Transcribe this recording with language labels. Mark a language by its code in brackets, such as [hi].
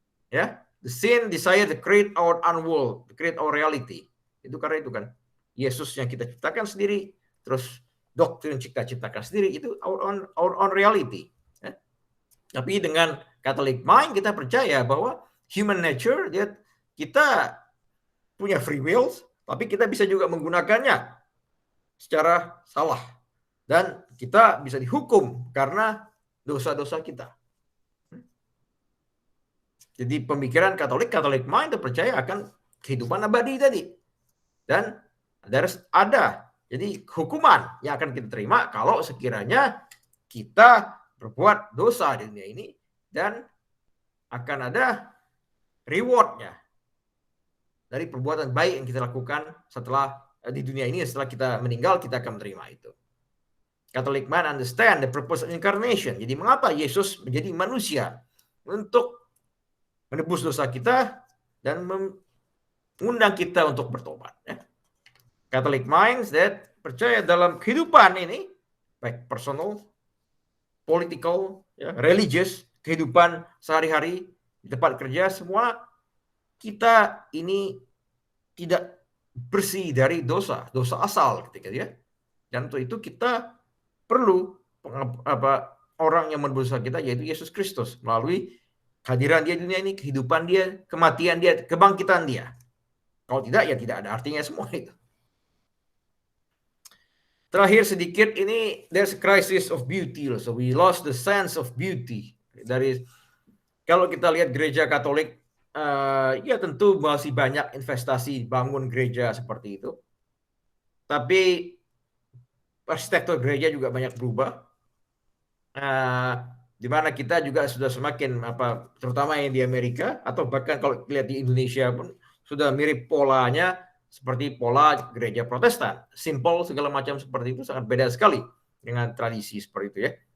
[en] Ya, the sin desire to create our own world, to create our reality. [id] Itu karena itu kan Yesus yang kita ciptakan sendiri, terus doktrin kita ciptakan sendiri, itu [en] our own reality. [id] Ya. Tapi dengan Catholic mind kita percaya bahwa human nature, kita punya free will, tapi kita bisa juga menggunakannya secara salah, dan kita bisa dihukum karena dosa-dosa kita. Jadi pemikiran Catholic mind percaya akan kehidupan abadi tadi, dan ada jadi hukuman yang akan kita terima kalau sekiranya kita berbuat dosa di dunia ini, dan akan ada rewardnya dari perbuatan baik yang kita lakukan setelah di dunia ini. Setelah kita meninggal, kita akan menerima itu. [en] Catholic man understand the purpose of incarnation. [id] Jadi mengapa Yesus menjadi manusia? Untuk menebus dosa kita dan mengundang kita untuk bertobat. Ya. [en] Catholic minds that [id] percaya dalam kehidupan ini, baik personal, political, ya, religious, kehidupan sehari-hari, di tempat kerja, semua kita ini tidak bersih dari dosa asal ketika dia. Dan untuk itu kita perlu orang yang menebus dosa kita, yaitu Yesus Kristus, melalui kehadiran dia di dunia ini, kehidupan dia, kematian dia, kebangkitan dia. Kalau tidak, ya tidak ada artinya semua itu. Terakhir sedikit ini, [en] there's a crisis of beauty. So we lost the sense of beauty. [id] Dari kalau kita lihat gereja Katolik, ya tentu masih banyak investasi bangun gereja seperti itu. Tapi arsitektur gereja juga banyak berubah. Di mana kita juga sudah semakin terutama yang di Amerika, atau bahkan kalau lihat di Indonesia pun sudah mirip polanya seperti pola gereja Protestan, simple segala macam seperti itu, sangat beda sekali dengan tradisi seperti itu ya.